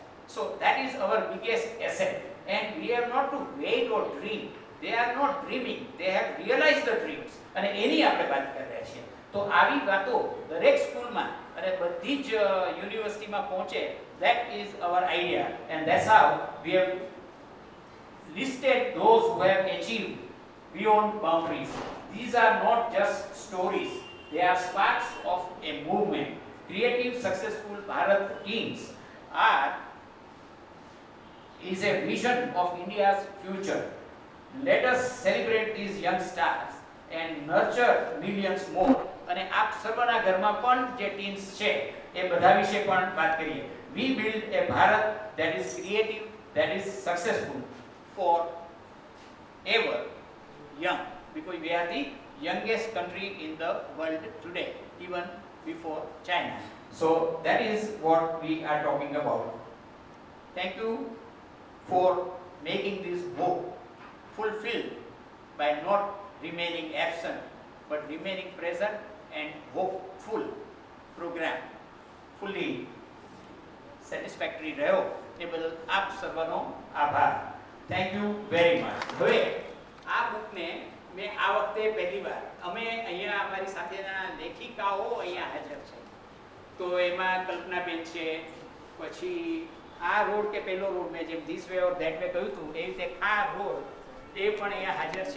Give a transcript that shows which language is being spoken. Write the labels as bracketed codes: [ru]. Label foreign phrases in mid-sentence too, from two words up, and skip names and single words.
[en] So that is our biggest asset and we have not to wait or dream. They are not dreaming, they have realise the dreams. [gu] અને એની આપણે વાત કરી રહ્યા છીએ. તો આવી વાતો દરેક સ્કૂલમાં અને બધી જ યુનિવર્સિટીમાં પહોંચે, [en] that is our idea and that's how we have listed those who have achieved beyond boundaries. These are not just stories, they are sparks of a movement. Creative, successful Bharat teams is a vision of India's future. Let us celebrate these young stars and nurture millions more. [gu] અને આપ સર્વના ઘરમાં પણ જે ટીમ્સ છે એ બધા વિશે પણ વાત કરીએ. [en] We build a Bharat that is creative, that is successful for ever young, because we are the youngest country in the world today, even before China. So that is what we are talking about. Thank you for making this hope fulfilled by not remaining absent but remaining present and hopeful. Program fully satisfactory [gu] રહ્યો એ બદલ આપ સર્વનો આભાર. [en] thank you very much. [gu] હવે આ બુકને મેં આ વખતે પહેલીવાર અમે અહીંયા અમારી સાથેના લેખિકાઓ અહીંયા હાજર છે, તો એમાં કલ્પનાબેન છે, પછી આ રોડ કે પેલો રોડ મેં જેમ [en] this way or that way [gu] કહ્યું હતું એવી રીતે આ રોડ એ પણ અહીંયા હાજર છે.